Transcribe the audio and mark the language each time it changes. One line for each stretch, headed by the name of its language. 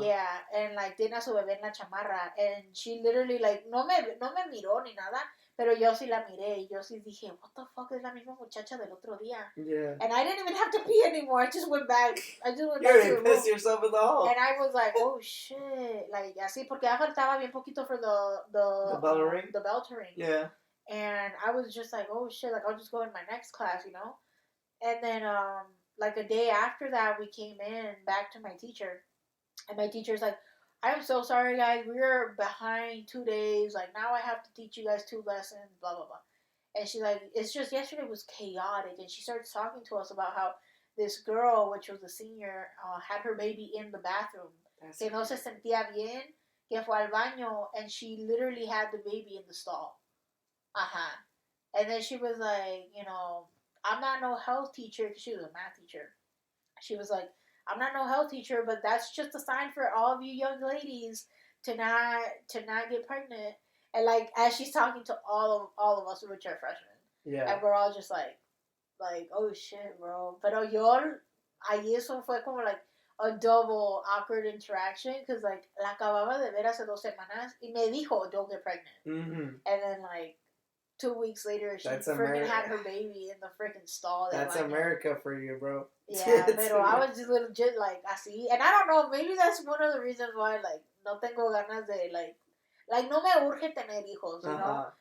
English: Yeah, and, like,
Spanish: tiene a su bebé en la chamarra,
English: and she literally, like,
Spanish: no me miró ni nada, pero yo sí la miré, y yo sí dije,
English: what the fuck,
Spanish: es la misma muchacha del otro día.
English: Yeah. And I didn't even have to pee anymore, I just went back. You already pissed yourself in the hole. And I was like, oh shit, like,
Spanish: así, porque ya faltaba bien poquito
English: for the bell ring? The bell to ring. Yeah. And I was just like, oh shit, like, I'll just go in my next class, And then, like, a day after that, we came in back to my teacher. And my teacher's like, I'm so sorry, guys. We're behind 2 days. Like, now I have to teach you guys 2 lessons, blah, blah, blah. And she's like, it's just yesterday was chaotic. And she starts talking to us about how this girl, which was a senior, had her baby in the bathroom.
Spanish: Que no se sentía bien, que fue al baño,
English: and she literally had the baby in the stall. And then she was like, I'm not no health teacher, because she was a math teacher. She was like, I'm not no health teacher, but that's just a sign for all of you young ladies to not get pregnant. And, like, as she's talking to all of us, which are freshmen. Yeah. And we're all just like, oh shit, bro.
Spanish: Pero yo, ahí eso fue como,
English: like, a double awkward interaction, because, like,
Spanish: la acababa de ver hace 2 semanas, y me dijo,
English: don't get pregnant. Mm-hmm. And then, like, 2 weeks later, she freaking had her baby in the freaking stall. That's America for you, bro. Yeah, pero I was just legit, like, así. And I don't know, maybe that's one of the reasons why, like,
Spanish: no tengo ganas de,
English: like,
Spanish: no me urge tener hijos,
English: you know?